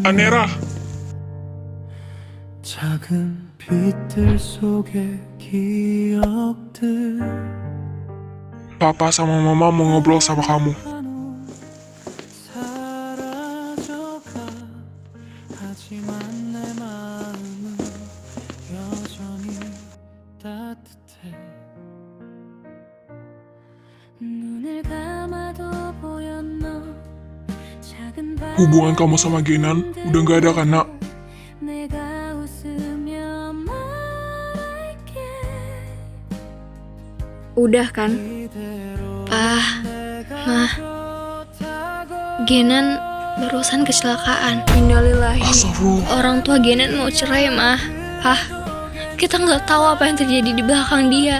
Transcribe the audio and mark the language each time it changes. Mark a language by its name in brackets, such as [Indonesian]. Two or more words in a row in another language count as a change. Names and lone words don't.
[Indonesian] Anera, [Korean] 작은 빛들 속의 기억들 [Indonesian] Papa sama Mama mau ngobrol sama kamu. [Korean] 한후 사라져가 하지만 내 마음은 여전히 따뜻해 눈을 감아도 보였너 작은 [Indonesian] Hubungan kamu sama Genan udah gak ada kan, Nak? [Korean] 내가 웃으며 말할게 [Indonesian] Udah kan? Pa, Ma, Genan barusan kecelakaan. Innalillahi. Astagfirullah. Orang tua Genan mau cerai, Ma. Pa, kita nggak tahu apa yang terjadi di belakang dia.